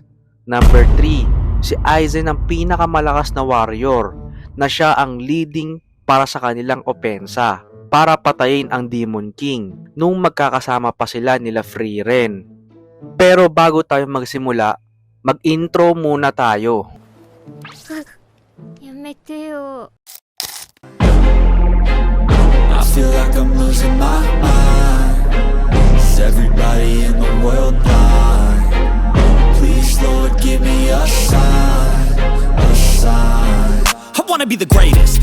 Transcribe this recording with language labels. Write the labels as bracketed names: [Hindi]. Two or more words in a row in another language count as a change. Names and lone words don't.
[Filipino] Number 3, si Aizen ang pinakamalakas na warrior na siya ang leading para sa kanilang opensa para patayin ang Demon King nung magkakasama pa sila nila Frieren. Pero bago tayo magsimula, mag-intro muna tayo. [Japanese] やめてよ。 [English] I feel like I'm losing my mind. Is everybody in the world blind? Please, Lord, give me a sign, a sign. I wanna be the greatest.